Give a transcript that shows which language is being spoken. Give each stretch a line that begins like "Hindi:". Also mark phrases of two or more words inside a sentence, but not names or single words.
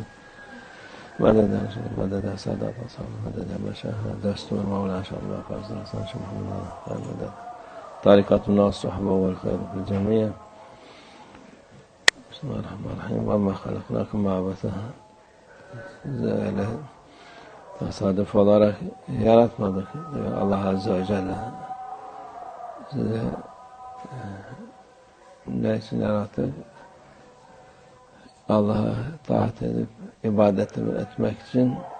Arabic: مدد يا رسول الله، مدد يا سادات أصحاب، مدد يا مشاهد دستور مولانا شاء الله فاز الإنسان شيخ محمد خير مدد طريقتنا والصحبة والخير في الجميع. بسم الله الرحمن الرحيم. وما خلقناكم عبثا.
Turkish: Tesadüf olarak yaratmadık diyor
Arabic: الله عز وجل.
Turkish: Size ne için yarattık? Allah'a taat edip ibadet etmek için.